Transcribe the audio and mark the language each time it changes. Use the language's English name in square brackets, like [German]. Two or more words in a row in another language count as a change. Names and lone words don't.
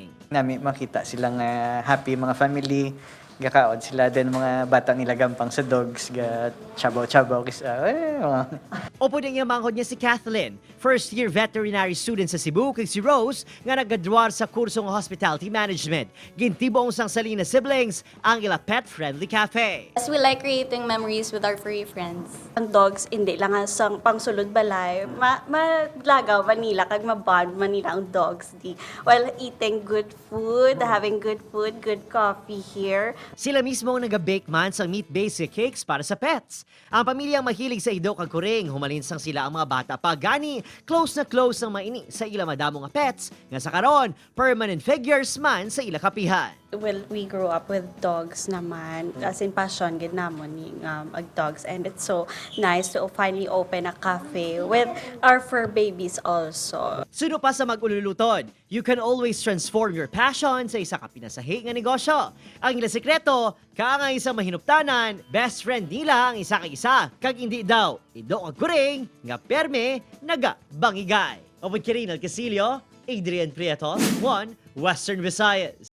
[Hiligaynon] Nami makita silang happy mga family, gakaon sila din mga bata nila gampang sa dogs, ga chabaw-chabaw kisa. Opo din yung manghod niya si Kathleen, [English] first-year veterinary student [Hiligaynon] sa Cebu, kag si Rose nga naggraduar sa kursong [English] hospitality management. [Hiligaynon] Gintibong sang salina siblings ang ila [English] pet-friendly cafe. Yes, we like creating memories with our furry friends. [Hiligaynon] Ang dogs, hindi lang sang pangsulod balay. Maglagaw manila, kag mabond manila ang dogs. [English] While eating good food, having good food, good coffee here. [Hiligaynon] Sila mismo ang nag-bake man sa [English] meat-based cakes [Hiligaynon] para sa pets. Ang pamilyang mahilig sa ido kag kuring, humalinsang sila ang mga bata pa gani, close na close ang maini sa ila madamo nga pets, nga sa karon [English] permanent figures [Hiligaynon] man sa ila kapihan. [English] Well, we grew up with dogs naman. As in passion, [Hiligaynon] gid namon ni dogs. [English] And it's so nice to finally open a cafe with our fur babies also. [Hiligaynon] Suno pa sa mag-ululutod, [English] you can always transform your passion [Hiligaynon] sa isa ka pinasahi nga negosyo. Ang ila sekreto, kaangay sa mahinuptanan, best friend nila ang isa kag isa. Kag hindi daw, ido kag kuring, nga perme, naga bangigay. Opod Kirinal Casilio, Adrian Prieto, 1 Western Visayas.